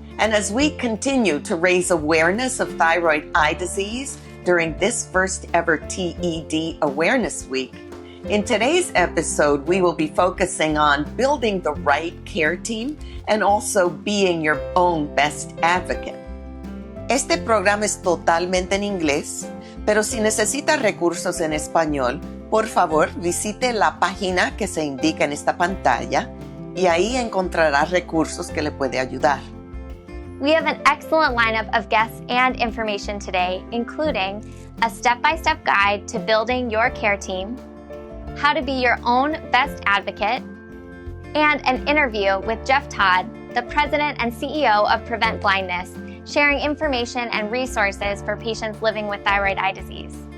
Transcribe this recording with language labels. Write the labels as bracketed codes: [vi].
[en] And as we continue to raise awareness of thyroid eye disease during this first ever TED Awareness Week, in today's episode, we will be focusing on building the right care team and also being your own best advocate. [es] Este programa es totalmente en inglés, pero si necesita recursos en español, por favor visite la página que se indica en esta pantalla y ahí encontrará recursos que le puede ayudar. [en] We have an excellent lineup of guests and information today, including a step-by-step guide to building your care team, how to be your own best advocate, and an interview with Jeff Todd, the President and CEO of Prevent Blindness, sharing information and resources for patients living with thyroid eye disease.